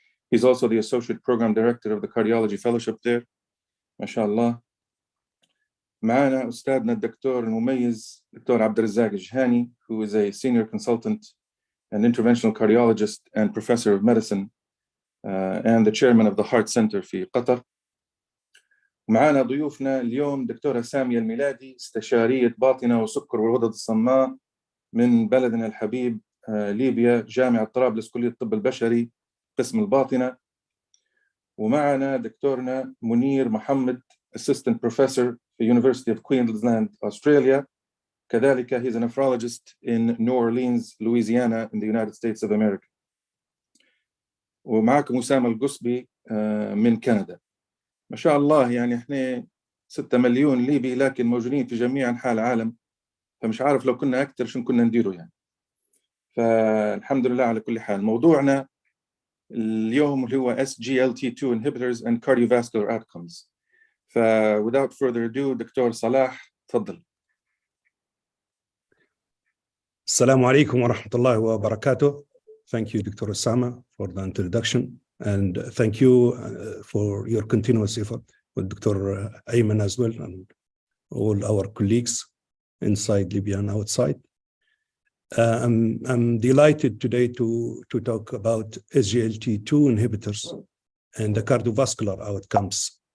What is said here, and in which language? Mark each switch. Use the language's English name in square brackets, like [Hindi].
[English] He's also the Associate Program Director of the Cardiology Fellowship there. [Arabic] ما شاء الله. معنا أستاذنا الدكتور المميز دكتور عبد الرزاق الجهاني, [English] who is a Senior Consultant and Interventional Cardiologist and Professor of Medicine and the Chairman of the Heart Center [Arabic] في قطر. معنا ضيوفنا اليوم دكتورة سامية الميلادي, استشارية باطنة وسكر والغدد الصماء من بلدنا الحبيب ليبيا, جامعة طرابلس, كلية الطب البشري, قسم الباطنة. ومعنا دكتورنا منير محمد, [English] Assistant Professor [Arabic] في University of Queensland, Australia. كذلك [English] he's a nephrologist in New Orleans, Louisiana, in the United States of America. [Arabic] ومعكم أسامة القصبي من كندا. ما شاء الله, يعني احنا 6 مليون ليبي لكن موجودين في جميع أنحاء العالم, فمش عارف لو كنا أكثر شو كنا نديره يعني. فالحمد لله على كل حال. موضوعنا اليوم اللي هو [English] SGLT2 inhibitors and cardiovascular outcomes. without further ado, [Arabic] دكتور صلاح تفضل. السلام عليكم ورحمة الله وبركاته. [English] Thank you, Dr. Osama, for the introduction. And thank you for your continuous effort with Dr. Ayman as well and all our colleagues inside Libya and outside. I'm delighted today to talk about SGLT2 inhibitors and the cardiovascular outcomes.